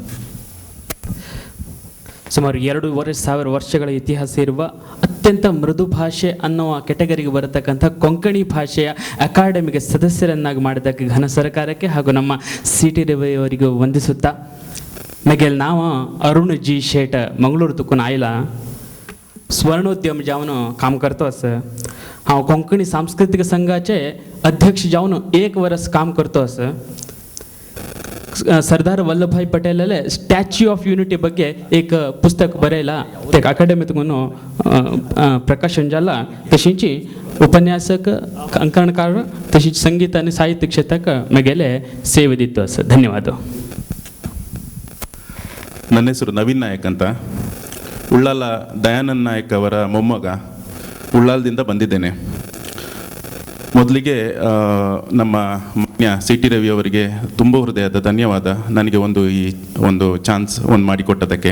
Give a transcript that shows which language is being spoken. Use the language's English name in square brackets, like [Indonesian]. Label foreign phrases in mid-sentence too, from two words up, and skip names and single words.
[Kannada] ಸುಮಾರು 2,500 ವರ್ಷಗಳ ಇತಿಹಾಸ ಇರುವ ಅತ್ಯಂತ ಮೃದು ಭಾಷೆ ಅನ್ನುವ ಕೆಟಗರಿಗೆ ಬರತಕ್ಕಂಥ ಕೊಂಕಣಿ ಭಾಷೆಯ ಅಕಾಡೆಮಿಗೆ ಸದಸ್ಯರನ್ನಾಗಿ ಮಾಡಿದ್ದಕ್ಕೆ ಘನ ಸರ್ಕಾರಕ್ಕೆ ಹಾಗೂ ನಮ್ಮ ಸಿ.ಟಿ. ರವಿಯವರಿಗೂ ವಂದಿಸುತ್ತಾ, [Konkani] ಮಗೆಲ್ ನಾವು अरुण जी शेट मंगळूर तुकून आयला. स्वर्णोद्यम जावन काम करतो असं. हांव कोंकणी सांस्कृतिक संघाचे अध्यक्ष जावन 1 वर्स काम करतो असं. सरदार वल्लभभाई पटेलले स्टॅच्यू ऑफ युनिटी ಬಗ್ಗೆ एक पुस्तक बरयला. ते अकाडेमीतून प्रकाशन जाला. तशींची उपन्यासक, अंकणकार, तशीच संगीत आणि साहित्य क्षेत्राक मगेले ಸೇವೆ दितो असं. [Kannada] ಧನ್ಯವಾದ. ನನ್ನ ಹೆಸರು ನವೀನ್ ನಾಯಕ್ ಅಂತ. ಉಳ್ಳಾಲ ದಯಾನಂದ್ ನಾಯಕ್ ಅವರ ಮೊಮ್ಮಗ. ಉಳ್ಳಾಲದಿಂದ ಬಂದಿದ್ದೇನೆ. ಮೊದಲಿಗೆ ನಮ್ಮ ಮಾನ್ಯ ಸಿ.ಟಿ. ರವಿ ಅವರಿಗೆ ತುಂಬ ಹೃದಯದ ಧನ್ಯವಾದ. ನನಗೆ ಈ ಒಂದು ಚಾನ್ಸ್ ಮಾಡಿಕೊಟ್ಟದಕ್ಕೆ.